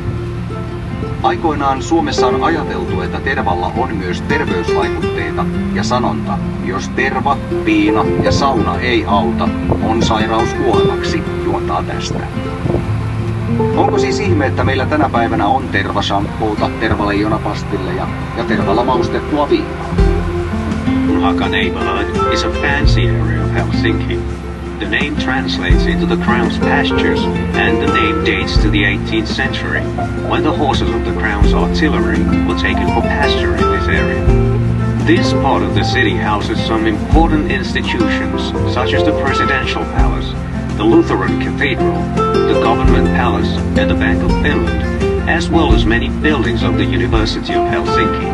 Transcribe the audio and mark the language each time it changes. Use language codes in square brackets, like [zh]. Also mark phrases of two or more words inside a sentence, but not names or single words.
[fi] Aikoinaan Suomessa on ajateltu, että tervalla on myös terveysvaikutteita ja sanonta, jos terva, viina ja sauna ei auta, on sairaus kuolemaksi, juontaa tästä. Onko siis ihme, että meillä tänä päivänä on tervashampoota, tervaleijonapastilleja ja tervalla maustettua viinaa? [en] Haka neighborhood is a fancy area of Helsinki. The name translates into the crown's pastures, and the name dates to the 18th century, when the horses of the crown's artillery were taken for pasture in this area. This part of the city houses some important institutions, such as the Presidential Palace, the Lutheran Cathedral, the Government Palace, and the Bank of Finland, as well as many buildings of the University of Helsinki.